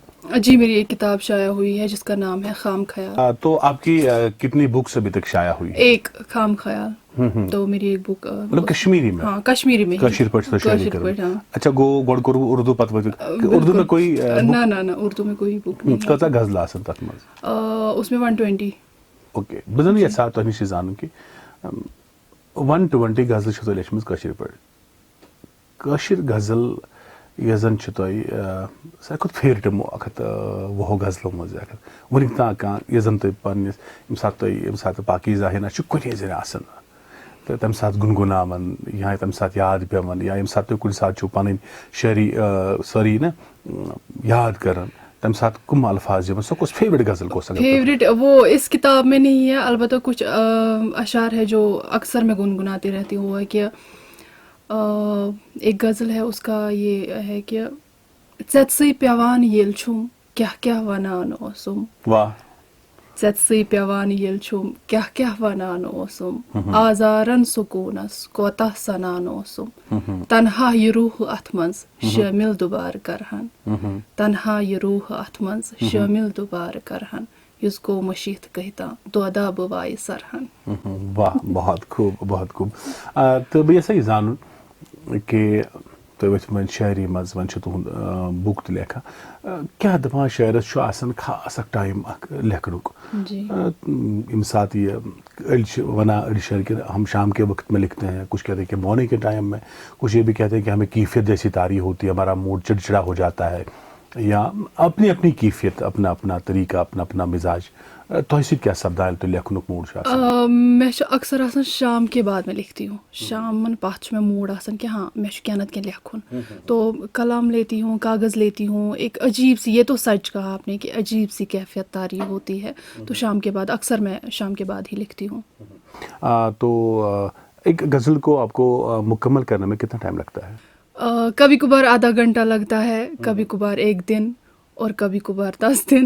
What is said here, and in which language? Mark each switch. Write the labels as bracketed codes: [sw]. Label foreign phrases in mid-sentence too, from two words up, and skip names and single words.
[ur] جی میری ایک کتاب شائع ہوئی ہے جس کا نام ہے خام خیال. تو آپ کی کتنی بکس ابھی تک شائع ہوئی؟ ایک خام خیال. تو میری ایک بک مطلب کشمیری میں؟ ہاں کشمیری میں. [ks] کشیر پٹ شاعری کرو. اچھا گو گوڑ کرو اردو پت [ur] اردو میں کوئی؟ نہ اردو میں کوئی بک نہیں. [ks] کتا غزل آسن تت مز؟ [ur] اس میں 120. [ks] اوکے بہ زن یژھان تۄہہِ نِش زانُن کہ 120 غزل چھِ تۄہہِ لیچھمٕژ کٲشِر پٲٹھۍ. کٲشِر غزل یۄس زن چھِ تۄہہِ ساروی کھۄتہٕ فیورِٹ 120 غزلو منٛز وٕنیُک تام کانٛہہ یۄس زن تۄہہِ پننِس ییٚمہِ ساتہٕ پاکیٖزہ ہِنا چھِ کُنی زٔنۍ آسان تہٕ تمہِ ساتہٕ گُنگُناوان یا تمہِ ساتہٕ یاد پیٚوان یا ییٚمہِ ساتہٕ تُہۍ کُنہِ ساتہٕ چھُو پنٕنۍ شٲعری سٲری نا یاد کران تمہِ ساتہٕ کم الفاظ یِوان؟ سۄ کۄس فیورٹ غزل کۄس؟ [ur] فیوریٹ وہ اس کتاب میں نہیں ہے، البتہ کچھ اشعار ہے جو اکثر میں گنگناتی رہتی ہوں. وہ ہے کہ ایک غزل ہے اس کا یہ ہے کہ [ks] ژےٚ ژٕے پیٚوان ییٚلہِ چھُم کیٛاہ کیٛاہ وَنان اوسُم. [ur] واہ. [ks] ژےٚ ژٕے پیٚوان ییٚلہِ چھُم کیٛاہ کیٛاہ وَنان اوسُم آزارن سکوٗنس کوتاہ سنان اوسُم تنہا یہِ روح اتھ منٛز شٲمِل دُبارٕ کرہن تنہا یہِ روح اتھ منٛز شٲمِل دُبارٕ کرہن یُس گوٚو مٔشیٖد کہتاں دۄدا بہٕ وایہِ سرہن. [ur] واہ بہت خوب بہت خوب. [ks] تہٕ بہٕ یژھے یہِ زانُن کہ تُہۍ ؤتھِو وۄنۍ شاعری منٛز وۄنۍ چھُ تُہُنٛد بُک تہِ لیکھان کیٛاہ دپان شاعرس چھُ آسان خاص اکھ ٹایم اکھ لیکھنُک ییٚمہِ ساتہٕ یہِ أڑۍ چھِ ونان أڑۍ شاعر [ur] کہ ہم شام کے وقت میں لکھتے ہیں، کچھ کہتے ہیں کہ مارننگ کے ٹائم میں، کچھ یہ بھی کہتے ہیں کہ ہمیں کیفیت جیسی طاری ہوتی ہے، ہمارا موڈ چڑچڑا ہو جاتا ہے، یا اپنی اپنی کیفیت، اپنا اپنا طریقہ، اپنا اپنا مزاج. [ks] تۄہہِ سۭتۍ کیٛاہ سپدان ییٚلہِ تۄہہِ لیکھنُک موڈ چھُ آسان؟ مےٚ چھُ اکثر آسان [ur] شام کے بعد میں لکھتی ہوں. [ks] شامن پتھ چھُ مےٚ موڈ آسان کہ ہاں مےٚ چھُ کینٛہہ نتہٕ کینٛہہ لیکھُن. [ur] تو قلم لیتی ہوں، کاغذ لیتی ہوں. ایک عجیب سی، یہ تو سچ کہا آپ نے کہ عجیب سی کیفیت طاری ہوتی ہے. تو شام کے بعد اکثر میں شام کے بعد ہی لکھتی ہوں. تو ایک غزل کو آپ کو مکمل کرنے میں کتنا ٹائم لگتا ہے؟ کبھی کبھار آدھا گھنٹہ لگتا ہے، کبھی کبھار 1 دن اور کبھی کبھار 10 دن.